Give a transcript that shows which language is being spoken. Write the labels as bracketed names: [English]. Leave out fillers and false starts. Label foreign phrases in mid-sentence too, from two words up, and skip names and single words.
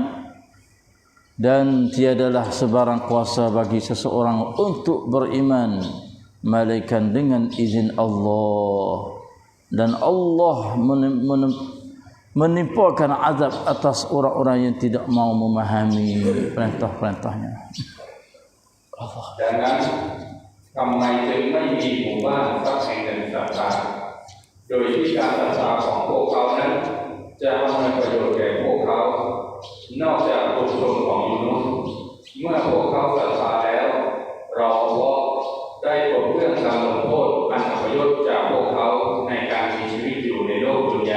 [Malay] Dan tiadalah sebarang kuasa bagi seseorang untuk beriman melainkan dengan izin Allah. Dan Allah menimpakan azab atas orang-orang yang tidak mau memahami perintah-perintahnya. [Thai] Jangan ทำไมจึงไม่มีหมู่บ้านสักแห่งหนึ่งศรัทธาโดยที่การศรัทธาของพวกเขานั้นจะอำนวยประโยชน์แก่พวกเขานอกจากบุญชนของยูนุสเมื่อ พวกเขาศรัทธาแล้วเราได้ปลดเปลื้องการลงโทษอันอัปยศจากพวกเขาในการมีชีวิตอยู่ในโลกดุนยา